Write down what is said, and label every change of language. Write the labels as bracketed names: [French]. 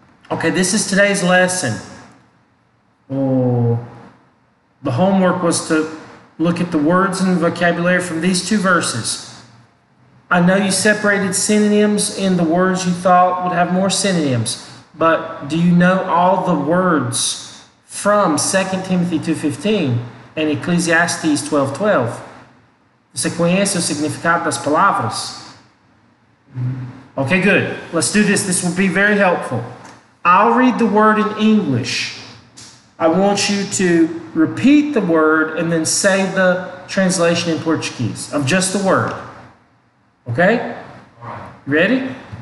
[English] Okay, this is today's lesson. The homework was to look at the words and vocabulary from these two verses. I know you separated synonyms in the words you thought would have more synonyms, but do you know all the words from 2 Timothy 2:15 and Ecclesiastes 12:12? [Portuguese] Você conhece o significado das palavras? [English] Okay, good. Let's do this. This will be very helpful. I'll read the word in English. I want you to repeat the word and then say the translation in Portuguese of just the word. Okay? All right. Ready?